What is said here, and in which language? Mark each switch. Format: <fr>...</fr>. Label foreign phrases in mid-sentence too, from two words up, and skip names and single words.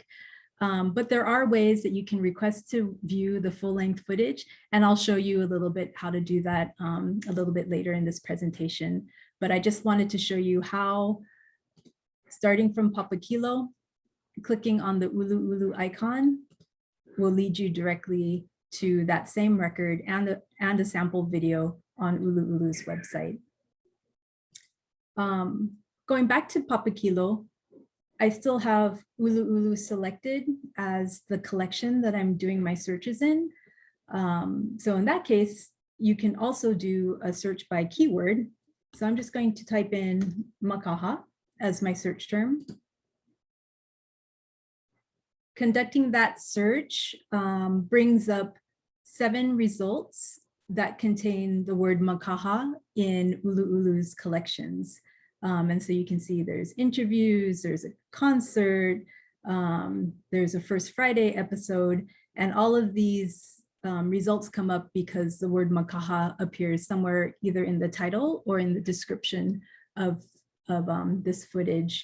<en>But there are ways that you can request to view the full-length footage, and I'll show you a little bit how to do that a little bit later in this presentation. But I just wanted to show you how, starting from Papakilo, clicking on the ʻUluʻulu icon will lead you directly to that same record and a sample video on ʻUluʻulu's website. Going back to Papakilo, I still have ʻUluʻulu selected as the collection that I'm doing my searches in. So in that case, you can also do a search by keyword. So I'm just going to type in makaha as my search term. conducting that search brings up 7 results that contain the word makaha in ʻUluʻulu's collections. And so you can see there's interviews, there's a concert, there's a First Friday episode, and all of these results come up because the word makaha appears somewhere either in the title or in the description of this footage.</en>